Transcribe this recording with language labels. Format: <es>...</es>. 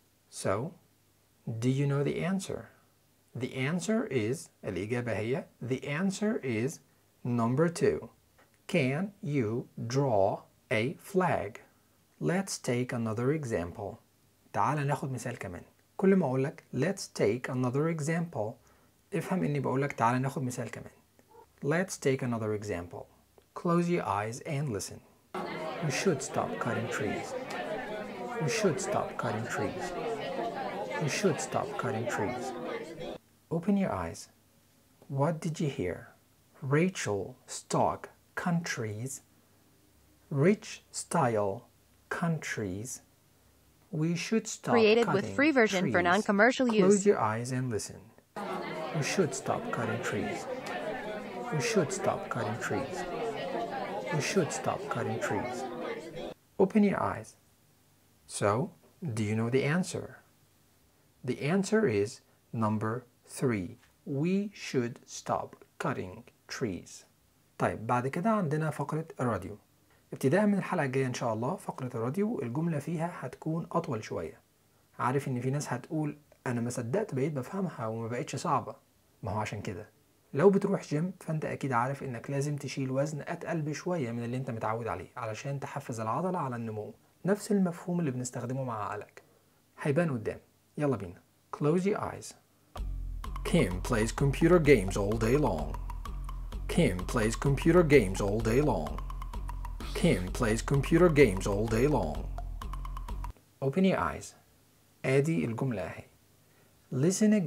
<en>So, do you know the answer? The answer is,</en> <ar>الإجابة هي,</ar> <en>the answer is number two. Can you draw a flag? Let's take another example.</en> <ar>تعال ناخد مثال كمان. كل ما أقول لك</ar> <en>let's take another example</en> <ar>افهم إني بقول لك تعال ناخد مثال كمان.</ar> <en>Let's take another example. Close your eyes and listen. We should stop cutting trees. We should stop cutting trees. you should stop cutting trees. Open your eyes. What did you hear? Rachel stock countries. Rich style countries. We should stop cutting trees. Created with free version for non-commercial use. Close your eyes and listen. We should stop cutting trees. We should stop cutting trees. We should stop cutting trees. Open your eyes. So, do you know the answer? The answer is number 3. We should stop cutting trees.</en> <ar>طيب بعد كده عندنا فقرة الراديو. ابتداء من الحلقة الجاية إن شاء الله فقرة الراديو الجملة فيها هتكون أطول شوية. عارف إن في ناس هتقول أنا ما صدقت بقيت بفهمها وما بقتش صعبة. ما هو عشان كده. لو بتروح جيم فأنت أكيد عارف إنك لازم تشيل وزن أتقل بشوية من اللي أنت متعود عليه علشان تحفز العضلة على النمو. نفس المفهوم اللي بنستخدمه مع عقلك. هيبان قدام. يلا بينا.</ar> <en>Close your eyes. Kim plays computer games all day long. Kim plays computer games all day long. Kim plays computer games all day long. Open your eyes.</en> <ar>ادي الجملة اهي.</ar> <en>Listen again.</en>